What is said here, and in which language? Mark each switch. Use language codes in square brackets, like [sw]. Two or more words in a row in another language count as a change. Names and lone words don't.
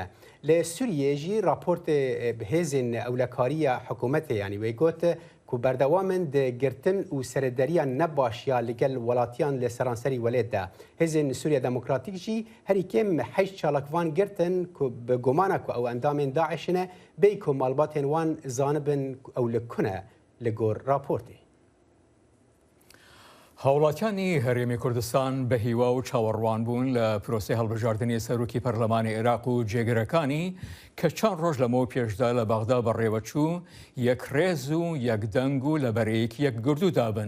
[ku] Li Sûriyê jî raportê hêzên ewlekariya hikûmetê yanî wê got ku berdewamin di girtin û serederiya nebaşiya li gel welatiyan li seranserî welêt de. Hêzên Sûriya Demokratîk jî herî kêm 8 çalakvan girtin ku bi gumana ku ew endamên Daişî ne bêy ku malbatên wan zanibin ew li ku ne li gor raportê. [ckb] هاوڵاتیانی هەرێمی کوردستان بە هیوا و چاوەڕوان بوون لە پرۆسی هەڵبژاردننی سەرۆکی پەرلەمانی عێراق و جێگرەکانی کە چەند ڕۆژ لەمەوە پێشدا لە بەغدا بەڕێوەچوو یەک ڕێز و یەک دەنگ و لە بەرەیەکی یەک گردو دابن.